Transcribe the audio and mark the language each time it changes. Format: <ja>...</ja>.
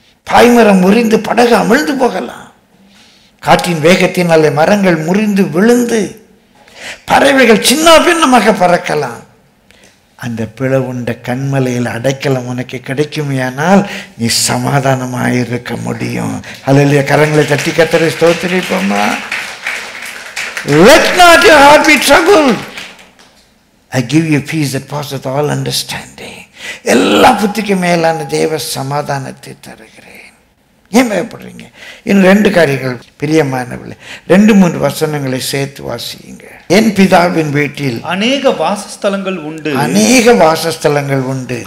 <ta>பாய்மரம் முறிந்து படகு அமிழ்ந்து போகலாம். காற்றின் வேகத்தினாலே மரங்கள் முறிந்து விழுந்து பறவைகள் சின்ன பின்னமாக பறக்கலாம். அந்த பிளவுண்ட கண்மலையில் அடைக்கலம் உனக்கு கிடைக்குமையானால் நீ சமாதானமாயிருக்க முடியும். அல்லேலூயா. கரங்களை தட்டி கர்த்தரை ஸ்தோத்திரிப்போமா.</ta> <en>Let not your heart be troubled. I give you peace that passeth all understanding.</en> <ta>எல்லா புத்திக்கு மேலான தேவ சமாதானத்தை தருகிறேன். ஏன் பயப்படுறீங்க? இன்னும் 2 காரியங்கள் பிரியமானவர்களே, 2-3 வசனங்களை சேர்த்து வாசியுங்க. என் பிதாவின் வீட்டில் அநேக வாசஸ்தலங்கள் உண்டு. அநேக வாசஸ்தலங்கள் உண்டு.</ta>